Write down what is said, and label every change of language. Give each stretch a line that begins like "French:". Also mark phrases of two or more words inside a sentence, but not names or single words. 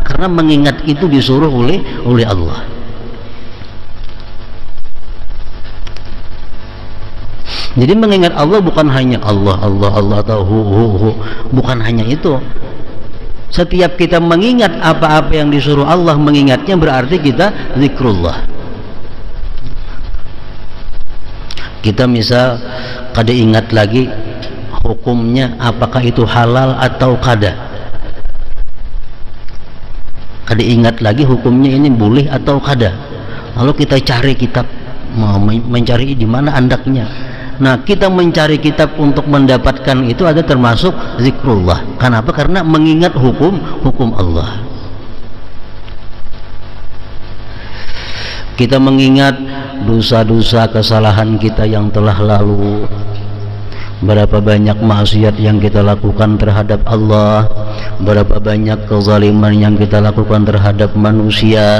Indonesian: Karena mengingat itu disuruh oleh Allah. Jadi mengingat Allah bukan hanya Allah atau hu. Bukan hanya itu. Setiap kita mengingat apa-apa yang disuruh Allah mengingatnya berarti kita zikrullah.
Banjar: Kita misal kada ingat lagi hukumnya, apakah itu halal atau kada. Kada ingat lagi hukumnya ini boleh atau kada. Lalu kita cari kitab, mau mencari di mana andaknya.
Indonesian: Nah, kita mencari kitab untuk mendapatkan itu ada termasuk zikrullah. Kenapa? Karena mengingat hukum Allah. Kita mengingat dosa-dosa kesalahan kita yang telah lalu. Berapa banyak maksiat yang kita lakukan terhadap Allah, berapa banyak kezaliman yang kita lakukan terhadap manusia.